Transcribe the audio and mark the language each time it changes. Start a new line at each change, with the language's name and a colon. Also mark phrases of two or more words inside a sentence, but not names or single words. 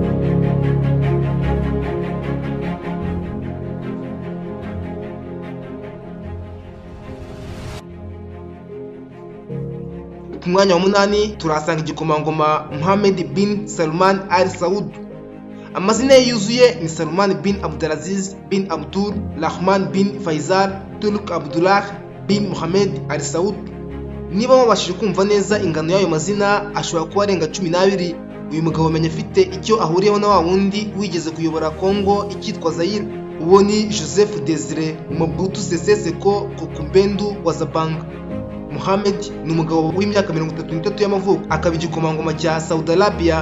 Kinyarwanda: Ku mwanya wa 8 turasanga igikomangoma Mohammed bin Salman Al Saud. Amazina ye yuzuye ni Salman bin Abdulaziz bin Abdul Rahman bin Faisal Turk Abdullah bin Mohammed Al Saud. Niba mubashije kumva neza ingano y'ayo mazina, ashobora kuba arenga 12. Uyu mugabo amenya afite icyo ahuriyeho na wa wundi wigeze kuyobora Kongo ikitwa Zaire. Uwo ni Joseph Désiré Mobutu Sese Seko Kokumbendu wa Zabanga. Mohammed ni umugabo w'imyaka 33 y'amavuko, akaba igikomangoma cya Saudi Arabia.